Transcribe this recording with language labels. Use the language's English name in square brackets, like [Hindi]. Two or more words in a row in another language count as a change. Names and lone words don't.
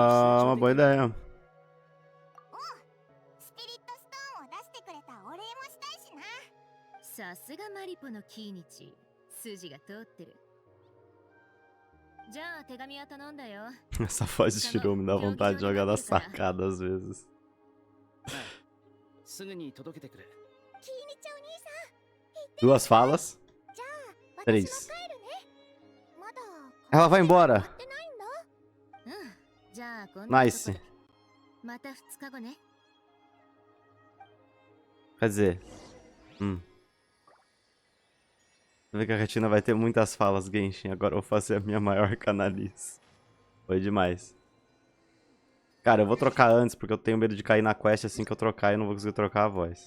[Portuguese] Ah, uma [Japanese] 中 [Portuguese] boa [Japanese] できる。 [Portuguese] ideia. [Japanese] スピリットストーンを出してくれたお礼もしたいしな。さすがマリポのキーニチ、筋が通ってる。じゃあ手紙は頼んだよ。 [Portuguese] Essa voz de Shiro me dá vontade de jogar na sacada às vezes. [Japanese] すぐに届けてくれ。キーニチお兄さん、 [Portuguese] Duas falas. [Japanese] じゃあ私も [Portuguese] Três. [Japanese] 帰るね。まだ [Portuguese] Ela vai embora. [Japanese] 終わってないんだ。うん。じゃあ今度 Nice. また2日後ね。 [Portuguese] Quer dizer. Você vê que a Retina vai ter muitas falas, Genshin. Agora eu vou fazer a minha maior canalice. Foi demais. Cara, eu vou trocar antes, porque eu tenho medo de cair na quest assim que eu trocar e eu não vou conseguir trocar a voz.